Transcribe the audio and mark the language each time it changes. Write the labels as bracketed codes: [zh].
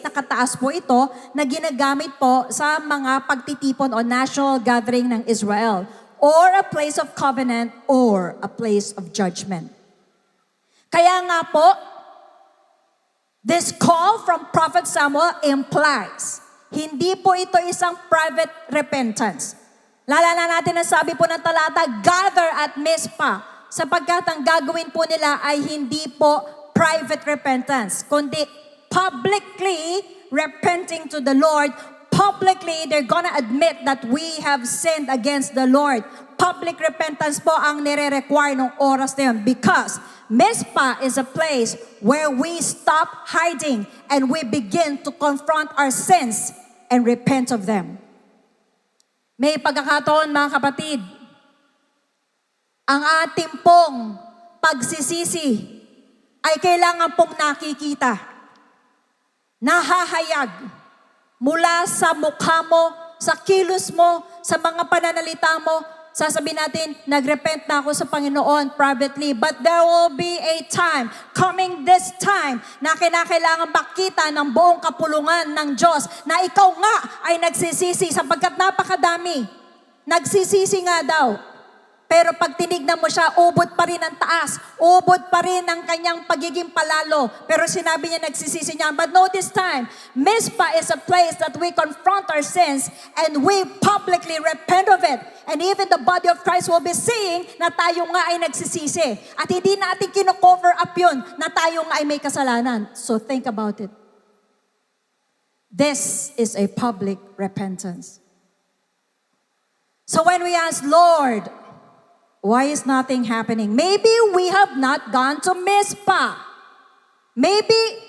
[tl] Nakataas po ito na ginagamit po sa mga pagtitipon o national gathering ng Israel. [en] Or a place of covenant or a place of judgment. [tl] Kaya nga po, [en] this call from Prophet Samuel implies, [tl] hindi po ito isang [en] private repentance. [tl] Lalala natin ang sabi po ng talata, [en] gather at Mizpah, [tl] sapagkat ang gagawin po nila ay hindi po [en] private repentance, [tl] kundi [en] publicly repenting to the Lord. Publicly, they're gonna admit that we have sinned against the Lord. Public repentance [tl] po ang nire-require ng oras na yun [en] because Mizpah is a place where we stop hiding and we begin to confront our sins and repent of them. [tl] May pagkakataon mga kapatid, ang ating pong pagsisisi ay kailangan pong nakikita, nahahayag, mula sa mukha mo, sa kilos mo, sa mga pananalita mo, sasabihin natin, nagrepent na ako sa Panginoon privately. [en] But there will be a time, coming this time, [tl] na kinakailangan makita ng buong kapulungan ng Diyos na ikaw nga ay nagsisisi sapagkat napakadami. Nagsisisi nga daw. Pero pag tinignan mo siya, ubod pa rin ang taas. Ubod pa rin ang kanyang pagiging palalo. Pero sinabi niya, nagsisisi niya. [en] But no, this time, Mizpah is a place that we confront our sins and we publicly repent of it. And even the body of Christ will be seeing [tl] na tayo nga ay nagsisisi. At hindi natin kino-cover up yun na tayo nga ay may kasalanan. [en] So think about it. This is a public repentance. So when we ask, Lord, why is nothing happening? Maybe we have not gone to Mizpah. Maybe